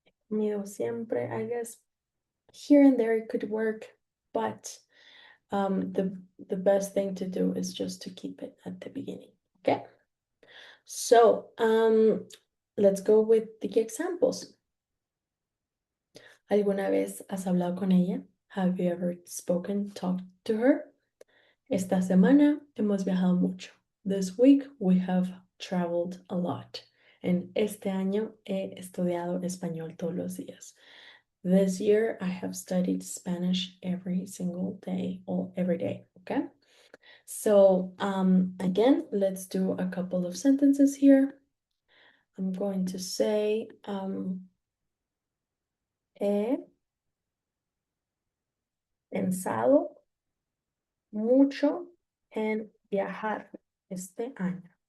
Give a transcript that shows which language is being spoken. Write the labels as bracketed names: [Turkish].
[Spanish] Comido siempre, [English] I guess here and there it could work, but the best thing to do is just to keep it at the beginning, okay? So let's go with the examples. [Spanish] ¿Alguna vez has hablado con ella? [English] Have you ever talked to her? [Spanish] Esta semana hemos viajado mucho. [English] This week we have traveled a lot. [Spanish] And este año he estudiado español todos los días. [English] This year I have studied Spanish every single day, or every day, okay? So again, let's do a couple of sentences here. I'm going to say [Spanish] he pensado mucho en viajar este año.